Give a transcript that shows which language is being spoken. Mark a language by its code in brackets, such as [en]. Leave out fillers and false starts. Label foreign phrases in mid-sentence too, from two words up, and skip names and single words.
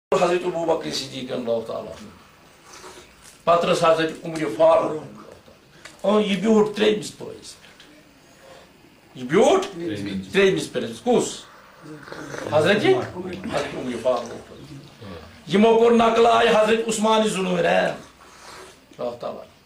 [ks] حضرت ابو بکر صدیق [ar] اللہ تعالیٰ [ks] پتہ حضرت عمر فاروق یہ بیوٹ تریمس پٲیِس پٮ۪ٹھ یہ بیوٹ تریمس پٲیِس کُس حضرت عمر فاروق یمو کوٚر نقل آیہِ حضرت عثمان ذوالنورین [ar] اللہ تعالیٰ